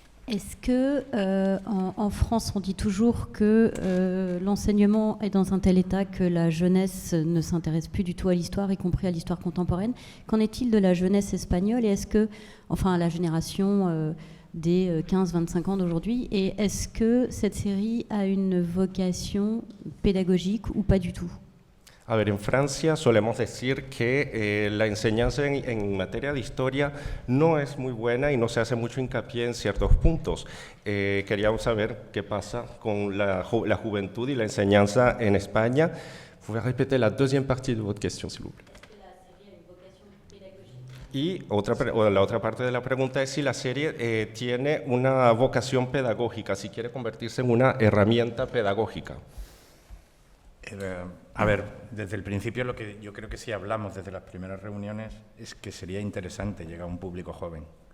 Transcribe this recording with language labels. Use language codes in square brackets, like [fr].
[fr] Est-ce que en France, on dit toujours que l'enseignement est dans un tel état que la jeunesse ne s'intéresse plus du tout à l'histoire, y compris à l'histoire contemporaine? Qu'en est-il de la jeunesse espagnole? Et est-ce que, enfin, à la génération des 15-25 ans d'aujourd'hui, et est-ce que cette série a une vocation pédagogique ou pas du tout? [es] A ver, en Francia solemos decir que la enseñanza en materia de historia no es muy buena y no se hace mucho hincapié en ciertos puntos. Queríamos saber qué pasa con la juventud y la enseñanza en España. [fr] Vous pouvez répéter la deuxième partie de votre question, s'il vous plaît. [es] Y la otra parte de la pregunta es si la serie tiene una vocación pedagógica, si quiere convertirse en una herramienta pedagógica. A ver, desde el principio lo que yo creo que sí hablamos desde las primeras reuniones es que sería interesante llegar a un público joven.